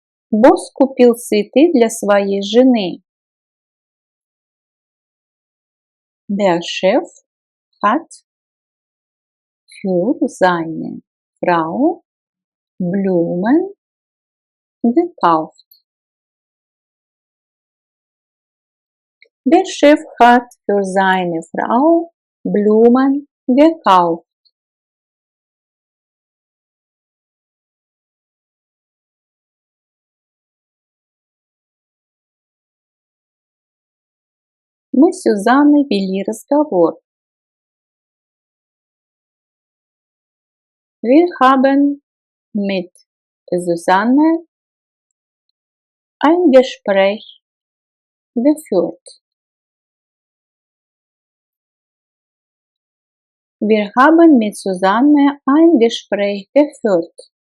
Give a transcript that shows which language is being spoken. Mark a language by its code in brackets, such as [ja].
[ru] Босс купил цветы для своей жены. [de] Der Chef hat für seine Frau Blumen gekauft. Der Chef hat für seine Frau Blumen gekauft. [ru] Мы с Сюзанной вели разговор. [de] Wir haben mit Susanne ein Gespräch geführt. Wir haben mit Susanne ein Gespräch geführt.